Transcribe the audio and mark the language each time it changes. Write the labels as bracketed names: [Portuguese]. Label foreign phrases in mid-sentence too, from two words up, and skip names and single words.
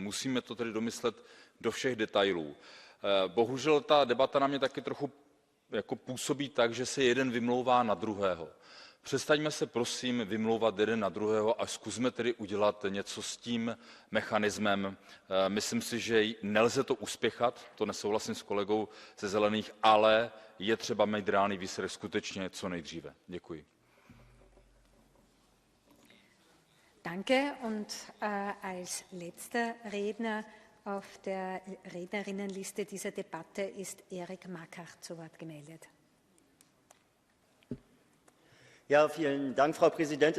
[Czech] Musíme to tedy domyslet do všech detailů. Bohužel ta debata na mě taky trochu jako působí tak, že se jeden vymlouvá na druhého. Přestaňme se prosím vymlouvat jeden na druhého a zkusme tedy udělat něco s tím mechanismem. Myslím si, že nelze to uspěchat, to nesouhlasím s kolegou ze Zelených, ale je třeba mít reálný výsledek skutečně co nejdříve. Děkuji. [German] Danke und als letzter Redner auf der Rednerinnenliste dieser Debatte ist Erik Makach zu Wort gemeldet. Ja, vielen Dank, Frau Präsidentin.